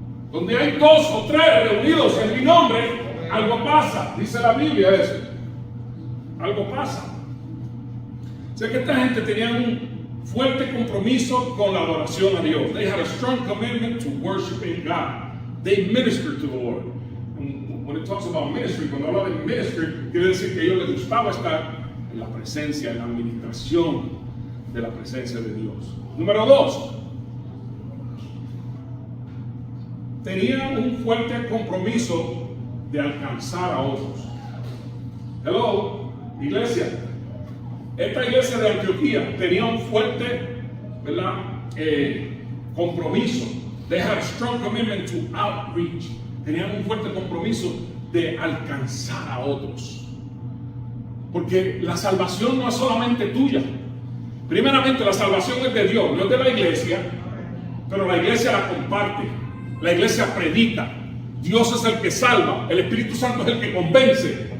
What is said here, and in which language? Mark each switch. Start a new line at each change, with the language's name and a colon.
Spanish: Donde hay 2 o 3 reunidos en mi nombre, algo pasa. Dice la Biblia eso. Algo pasa. O sea que esta gente tenía un fuerte compromiso con la adoración a Dios.
English: They had a strong commitment to worshiping God. They ministered to the Lord. And when it talks about ministry,
Spanish: cuando habla de ministry, quiere decir que a ellos les gustaba estar en la presencia, en la administración de la presencia de Dios. Número 2. Tenían un fuerte compromiso de alcanzar a otros. Hello, iglesia. Esta iglesia de Antioquía tenía un fuerte, ¿verdad? Compromiso.
English: They had a strong commitment to outreach.
Spanish: Tenían un fuerte compromiso de alcanzar a otros. Porque la salvación no es solamente tuya. Primeramente, la salvación es de Dios, no es de la iglesia, pero la iglesia la comparte. La iglesia predica. Dios es el que salva. El Espíritu Santo es el que convence.